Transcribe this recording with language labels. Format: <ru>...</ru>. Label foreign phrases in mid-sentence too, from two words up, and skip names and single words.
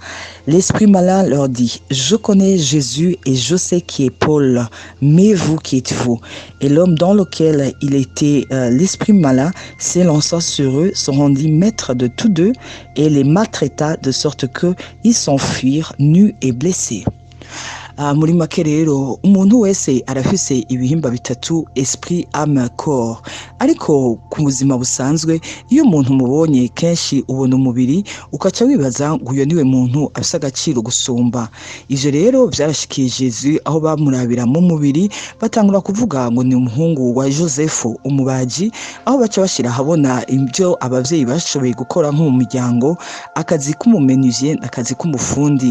<fr>L'esprit malin leur dit: je connais Jésus et je sais qui est Paul, mais vous qui êtes-vous? Et l'homme dans lequel il était l'esprit malin s'élança sur eux, se rendit maître de tous deux et les maltraita de sorte que ils s'enfuirent nus et blessés.</fr> <rn>Muri make rero umuntu wese arafise ibihimba bitatu:</rn> <fr>esprit, âme, corps.</fr> <rn>Ariko ku buzima busanzwe iyo umuntu mubonye kenshi ubona umubiri ukaca wibaza ngo uyo niwe muntu afise agaciro gusumba. Ivyo rero vyarashikiye Jésus aho bamurabira mu mubiri batangura kuvuga ngo ni umuhungu wa Joseph umubaji, aho baca bashira habona ibyo abavyeyi bashoboye gukora nko mu miryango, akazi k'umumenuisier n'akazi k'umufundi.</rn>